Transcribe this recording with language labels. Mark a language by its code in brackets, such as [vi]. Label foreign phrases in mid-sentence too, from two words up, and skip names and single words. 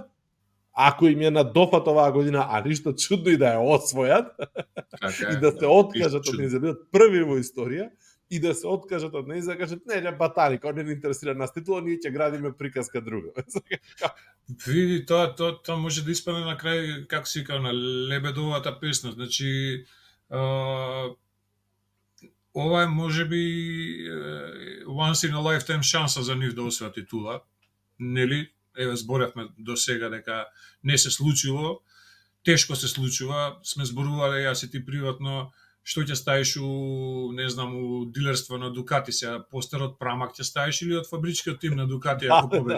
[mk] Ако им е на дофат оваа година, а ништо чудно и да ја освојат, и да се откажат од неја, да бидат први во историја, и да се откажат од неја, да кажат, не, батали, кога не ни интересира нас титула, ние ќе градиме приказка друга. Види, тоа може да испадне на крај, како се вика, на лебедовата песна. Значи, ова е можеби [en] once in a lifetime [mk] шанса за нив да освојат титула. Нели? Еве зборевме до сега дека не се случило, тешко се случува, сме зборувале јас и ти приватно, што ќе ставиш не знам, у дилерство на Дукати, сега постер од Прамак ќе ставиш или од фабричкиот тим на Дукати ако победи.